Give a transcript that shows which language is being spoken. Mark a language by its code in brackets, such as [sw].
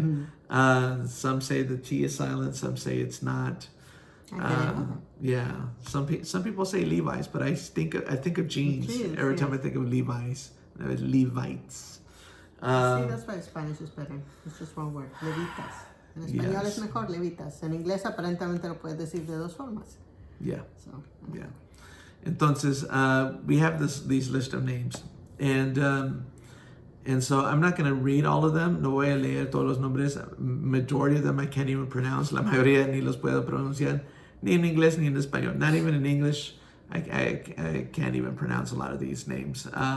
[en] Mm-hmm. Some say the T is silent. Some say it's not. Yeah. Some people say Levites, but I think of jeans every time I think of Levi's. Levites. See, that's why Spanish is better. It's just one word. Levitas. [es] En español es mejor levitas. En inglés aparentemente lo puedes decir de dos formas. [en] Yeah. So, yeah. Entonces, we have these list of names, and so I'm not going to read all of them. [es] No voy a leer todos los nombres. [en] Majority of them I can't even pronounce. [es] La mayoría ni los puedo pronunciar, ni en inglés ni en español. [en] Not even in English. I can't even pronounce a lot of these names.